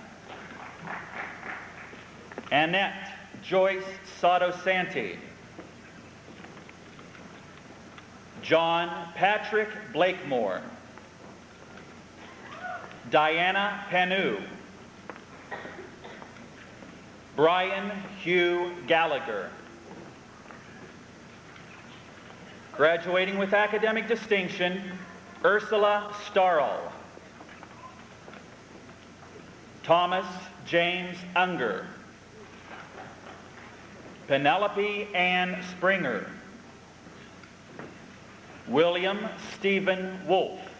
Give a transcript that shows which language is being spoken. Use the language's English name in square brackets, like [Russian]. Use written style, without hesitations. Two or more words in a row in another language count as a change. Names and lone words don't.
[English] Annette Joyce Soto-Santi. John Patrick Blakemore. Diana Panu. Brian Hugh Gallagher. Graduating with academic distinction, Ursula Starl. Thomas James Unger. Penelope Ann Springer. William Stephen Wolfe.